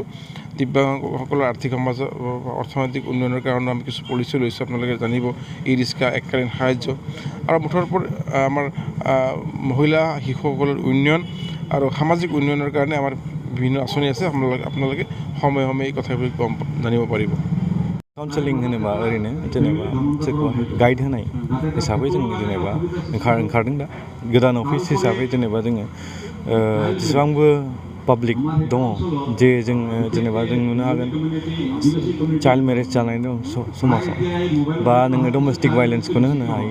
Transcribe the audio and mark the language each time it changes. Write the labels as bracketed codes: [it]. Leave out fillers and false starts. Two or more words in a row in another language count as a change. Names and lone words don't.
[as] দিব্যাংগসকলৰ আৰ্থিক অৰ্থনৈতিক উন্নয়নৰ কাৰণে আমি কিছু পলিচি লৈছোঁ, আপোনালোকে জানিব, ই ৰিক্সা, এককালীন সাহায্য, আৰু মুঠৰ ওপৰত আমাৰ মহিলা শিশুসকলৰ উন্নয়ন আৰু সামাজিক উন্নয়নৰ কাৰণে আমাৰ বিভিন্ন আঁচনি আছে। আপোনালোকে সময়ে সময়ে এই কথাবোৰ জানিব পাৰিব। [brx] काउन्सेलिं होनोबा ओरैनो जेनेबा सोरखौ गाइड होनाय हिसाबै जों जेनेबा ओंखारदों दा गोदान अफिस हिसाबै जेनेबा जोङो जेसेबांबो पाब्लिक दङ जे जों जेनेबा जों नुनो हागोन [en] child marriage [brx] जानाय दं समाजाव, बा नोङो [en] domestic violenceखौनो [brx] होनो हायो।